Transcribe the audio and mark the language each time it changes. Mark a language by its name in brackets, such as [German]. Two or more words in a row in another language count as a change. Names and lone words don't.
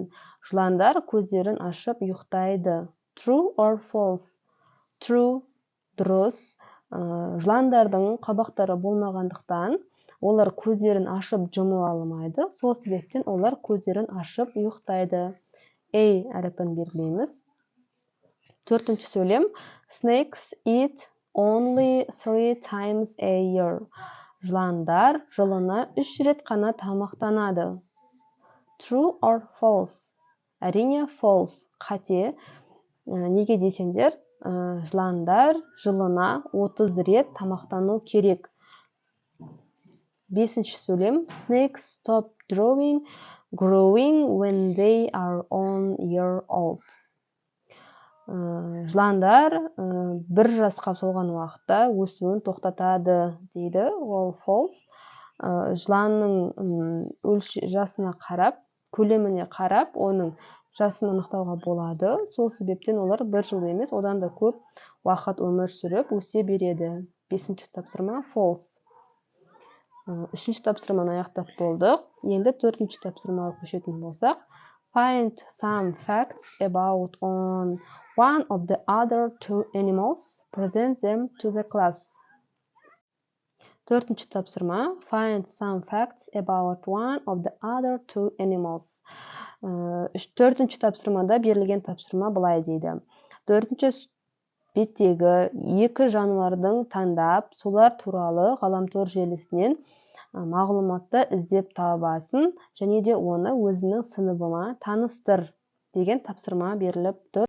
[Kazakh] Жыландар көздерін ашып ұйықтайды. [English] True or false? True. [Kazakh] Дұрыс. Жыландардың қабақтары болмағандықтан, олар көздерін ашып жұмы алмайды. Сол себептен олар көздерін ашып ұйықтайды. A әріпін белгілейміз. Төртінші сөйлем. [English] Snakes eat only 3 times a year. [Kazakh] Жыландар жылына 3 рет қана тамақтанады. [English] True or false? [Kazakh] Әрине false. Қате. Неге десеңдер, жыландар жылына 30 рет тамақтану керек. Бесінші сөйлем. Snakes stop growing when they are 1 year old. Жыландар 1 жасқа толған уақытта өсуін тоқтатады дейді. Ол false. Жыланның жасына қарап, көлеміне қарап, оның жасын анықтауға болады. Сол себептен олар 1 жыл емес, одан да көп уақыт өмір сүріп өсе береді. 5-ші тапсырма false. 3-ші тапсырманы аяқтап болдық. Енді 4-ші тапсырмаға көшетін болсақ, [English] find some facts about one of the other 2 animals, present them to the class. [Kazakh] 4-ші тапсырма, [English] find some facts about one of the other 2 animals. [Kazakh] 4-ші тапсырмада берілген тапсырма былай дейді. 4-ші беттегі 2 жануардың таңдап, солар туралы ғаламтор желісінен мағлұматты іздеп табасын, және де оны өзінің сыныбыма таныстыр деген тапсырма беріліп тұр.